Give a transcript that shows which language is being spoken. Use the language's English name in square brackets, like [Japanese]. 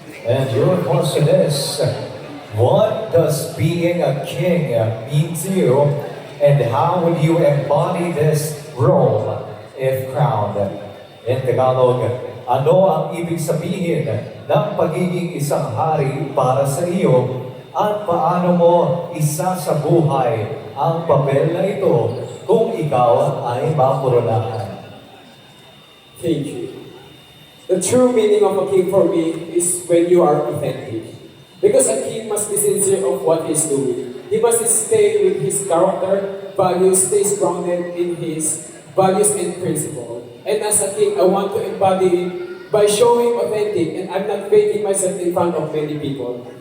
[English] And your question is, what does being a king mean to you, and how would you embody this role if crowned? In Tagalog, [Filipino] ano ang ibig sabihin ng pagiging isang hari para sa iyo, at paano mo isasabuhay ang papel na ito kung ikaw ay makoronahan? [English] Thank you. The true meaning of a king for me is when you are authentic. Because a king must be sincere of what he's doing. He must stay with his character, values, stay grounded in his values and principle. And as a king, I want to embody it by showing authentic, and I'm not faking myself in front of many people.